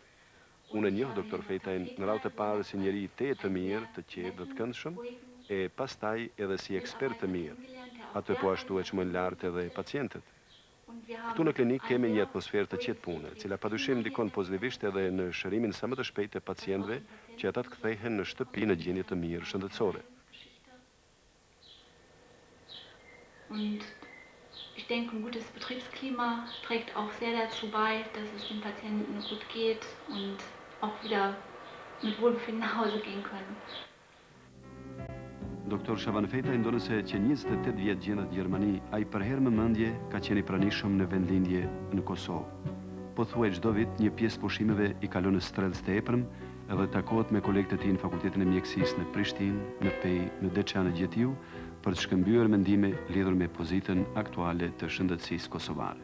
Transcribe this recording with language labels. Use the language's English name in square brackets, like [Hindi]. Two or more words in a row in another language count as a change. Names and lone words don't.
[Albanian] Unë e njoh doktor Fetajn në radhë të parë si njëri të mirë, të qetë dhe të këndshëm, e pastaj edhe si ekspert të mirë. Atë po ashtu e çmon lart edhe pacientët. Këtu në klinik kemi një atmosferë të qetë pune, cila padyshim ndikon pozitivisht edhe në shërimin sa më të shpejtë të pacientëve, që ata të kthehen në shtëpi në gjendje të mirë shëndetësore. [German] Und ich denke, ein gutes Betriebsklima trägt auch sehr dazu bei, dass es den Patienten gut geht und auch wieder mit Wohlbefinden nach Hause gehen können. [Albanian] Doktor Shaban Fetaj ndonëse që 28 vjet gjendet në Gjermani, ai për herë më mendje ka qenë i pranishëm në vendlindje në Kosovë. pothuaj çdo vit një pjesë pushimeve i kalon në Strelc të Eprëm edhe takohet me kolegët e tij në Fakultetin e Mjekësisë në Prishtinë, në Pej, në Deçan në Gjetiu, për të shkëmbyer mendime lidhur me pozitën aktuale të shëndetësisë kosovare.